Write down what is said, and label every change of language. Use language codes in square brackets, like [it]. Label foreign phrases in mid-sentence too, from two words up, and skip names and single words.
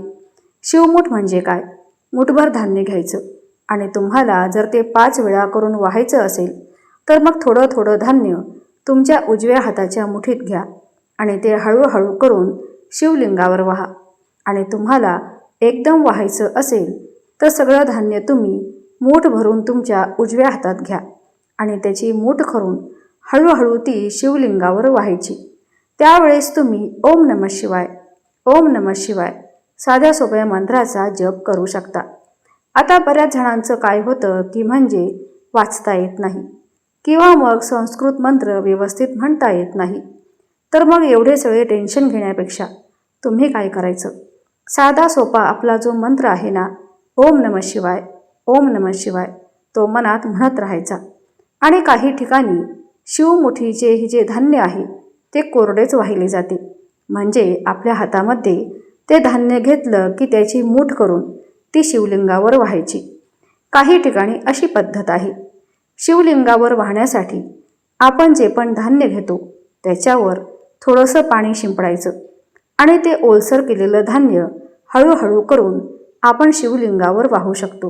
[mr] शिवमूठ म्हणजे काय, मुठभर धान्य घ्यायचं आणि तुम्हाला जर ते 5 वेळा करून वाहायचं असेल तर मग थोडं थोडं धान्य तुमच्या उजव्या हाताच्या मुठीत घ्या आणि ते हळूहळू करून शिवलिंगावर वाहा. आणि तुम्हाला एकदम वाहायचं असेल तर सगळं धान्य तुम्ही मूठ भरून तुमच्या उजव्या हातात घ्या आणि त्याची मूठ करून हळूहळू ती शिवलिंगावर वाहायची. त्यावेळेस तुम्ही [sa] ओम नमः शिवाय, ओम नमः शिवाय [mr] साध्या सोप्या मंत्राचा जप करू शकता. आता बऱ्याच जणांचं काय होतं की म्हणजे वाचता येत नाही किंवा मग संस्कृत मंत्र व्यवस्थित म्हणता येत नाही. तर मग एवढे सगळे टेन्शन घेण्यापेक्षा तुम्ही काय करायचं, साधा सोपा आपला जो मंत्र आहे ना, [sa] ओम नमः शिवाय, ओम नमः शिवाय, [mr] तो मनात म्हणत राहायचा. आणि काही ठिकाणी शिवमुठीचे हे जे धान्य आहे ते कोरडेच वाहिले जाते. म्हणजे आपल्या हातामध्ये ते धान्य घेतलं की त्याची मूठ करून ती शिवलिंगावर वाहायची. काही ठिकाणी अशी पद्धत आहे. शिवलिंगावर वाहण्यासाठी आपण जे पण धान्य घेतो त्याच्यावर थोडंसं पाणी शिंपडायचं आणि ते ओलसर केलेलं धान्य हळूहळू करून आपण शिवलिंगावर वाहू शकतो.